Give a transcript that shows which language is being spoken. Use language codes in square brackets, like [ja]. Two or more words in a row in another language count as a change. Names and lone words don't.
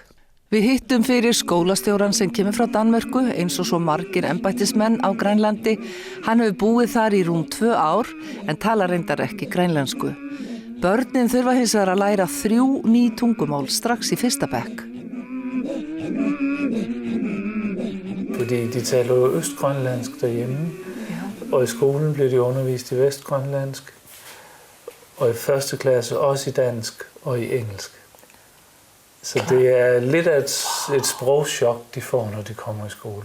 [is] Við hittum fyrir skólastjóran sem kemur frá Danmörku eins og svo margir embættismenn á Grænlandi. Hann hefur búið þar í rúm 2 ár en talar reyndar ekki grænlensku. Börnin þurfa hins vegar að læra 3 ný tungumál strax í fyrsta bekk. [da] Fordi de taler jo østgrønlandsk derhjemme, og i skolen bliver de undervist i vestgrønlandsk, og i første klasse også i dansk og i engelsk. Så det lidt af et sprogchok, de får, når de kommer i skole.